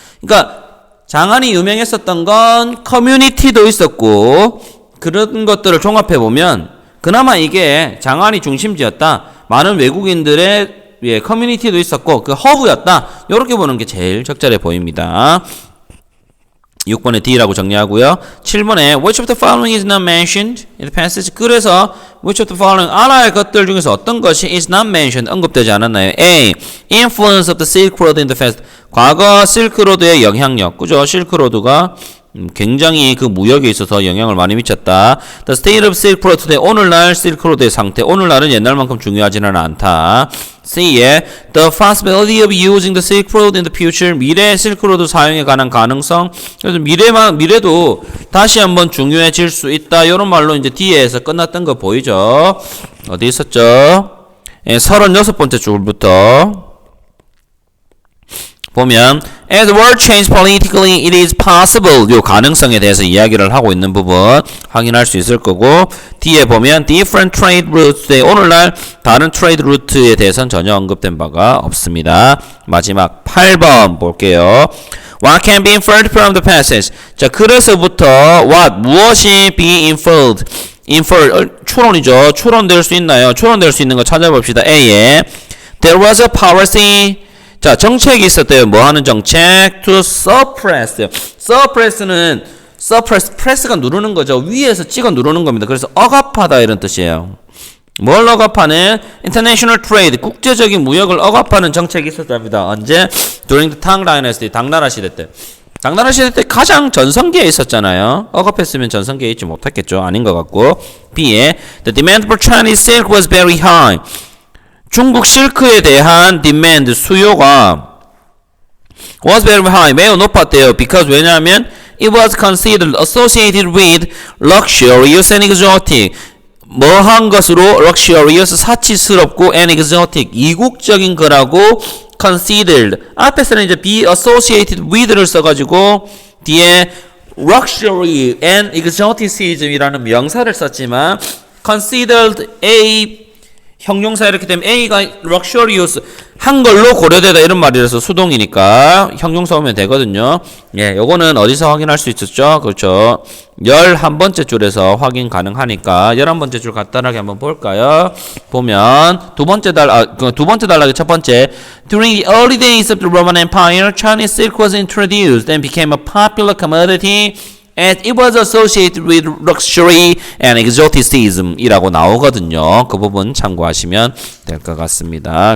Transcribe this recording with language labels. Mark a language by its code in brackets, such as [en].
[ko] 그러니까 장안이 유명했었던 건 커뮤니티도 있었고 그런 것들을 종합해 보면 그나마 이게 장안이 중심지였다. 많은 외국인들의 커뮤니티도 있었고 그 허브였다. 이렇게 보는 게 제일 적절해 보입니다. 6번에 D라고 정리하고요. 7번에 [en] Which of the following is not mentioned in the passage? [ko] 그래서 [en] Which of the following [ko] 알아야 할 것들 중에서 어떤 것이 [en] is not mentioned, [ko] 언급되지 않았나요? [en] A. Influence of the Silk Road in the past. [ko] 과거 실크로드의 영향력. 그죠? 실크로드가 굉장히 그 무역에 있어서 영향을 많이 미쳤다. [en] The state of Silk Road today. [ko] 오늘날 실크로드의 상태. 오늘날은 옛날만큼 중요하지는 않다. [en] C에 The possibility of using the Silk Road in the future. [ko] 미래 실크로드 사용에 관한 가능성. 그래서 미래도 다시 한번 중요해질 수 있다. 이런 말로 이제 D에서 끝났던 거 보이죠? 어디 있었죠? 36번째 줄부터 보면 [en] As the world changed politically, it is possible. [ko] 요 가능성에 대해서 이야기를 하고 있는 부분 확인할 수 있을 거고 D에 보면 [en] different trade routes. [ko] 오늘날 다른 트레이드 루트에 대해서는 전혀 언급된 바가 없습니다. 마지막 8번 볼게요. [en] What can be inferred from the passage? [ko] 자, 그래서부터 what 무엇이 [en] be inferred? [ko] 추론이죠. 추론될 수 있나요? 추론될 수 있는 거 찾아봅시다. [en] A에 There was a policy. [ko] 자, 정책이 있었대요. 뭐 하는 정책? [en] To suppress. [ko] suppress는 press가 누르는 거죠. 위에서 찍어 누르는 겁니다. 그래서 억압하다 이런 뜻이에요. 뭘 억압하는? [en] International trade. [ko] 국제적인 무역을 억압하는 정책이 있었답니다. 언제? [en] During the Tang Dynasty. [ko] 당나라 시대 때. 당나라 시대 때 가장 전성기에 있었잖아요. 억압했으면 전성기에 있지 못했겠죠. 아닌 것 같고. [en] B에 The demand for Chinese silk was very high. [ko] 중국 실크에 대한 demand, 수요가 [en] was very high. [ko] 매우 높았대요. [en] Because [ko] 왜냐하면 [en] it was considered associated with luxurious and exotic. [ko] 뭐한 것으로 luxurious, 사치스럽고 [en] and exotic, [ko] 이국적인 거라고 considered. 앞에서는 이제 [en] be associated with [ko] 를 써가지고 뒤에 [en] luxury and exoticism [ko] 이라는 명사를 썼지만 considered a 형용사 이렇게 되면 A가 luxurious 한 걸로 고려되다 이런 말이라서 수동이니까 형용사 오면 되거든요. 예, 요거는 어디서 확인할 수 있었죠? 그렇죠. 11번째 줄에서 확인 가능하니까 11번째 줄 간단하게 한번 볼까요? 보면 두 번째 단락의 첫 번째 [en] During the early days of the Roman Empire, Chinese silk was introduced and became a popular commodity and it was associated with luxury and exoticism [ko] 이라고 나오거든요. 그 부분 참고하시면 될 것 같습니다.